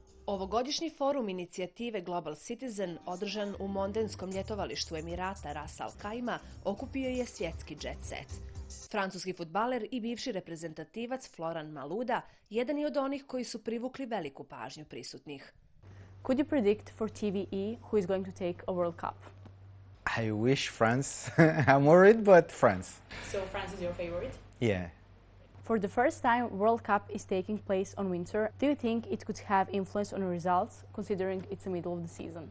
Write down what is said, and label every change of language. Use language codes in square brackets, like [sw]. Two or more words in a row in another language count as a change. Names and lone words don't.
[sr] Ovogodišnji forum inicijative Global Citizen, održan u mondenskom ljetovalištu Emirata Ras Al Khaimah, okupio je svjetski džet-set. Francuski fudbaler i bivši reprezentativac Florent Malouda jedan je od onih koji su privukli veliku pažnju prisutnih. [en] Could you predict for TVE who is going to take a World Cup? I wish France. I'm worried, but France. So France is your favorite? Yeah. For the first time, World Cup is taking place on winter. Do you think it could have influence on the results, considering it's the middle of the season?